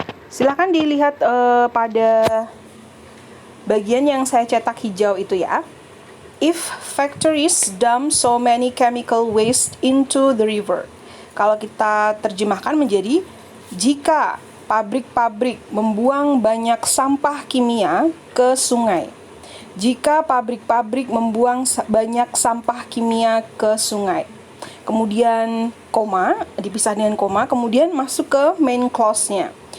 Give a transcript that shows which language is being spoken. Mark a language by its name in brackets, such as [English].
[Indonesian] Silakan dilihat pada bagian yang saya cetak hijau itu ya. [English] if factories dump so many chemical waste into the river. [Indonesian] Kalau kita terjemahkan menjadi jika pabrik-pabrik membuang banyak sampah kimia ke sungai. Jika pabrik-pabrik membuang banyak sampah kimia ke sungai. Kemudian koma, dipisah dengan koma, kemudian masuk ke main clause-nya.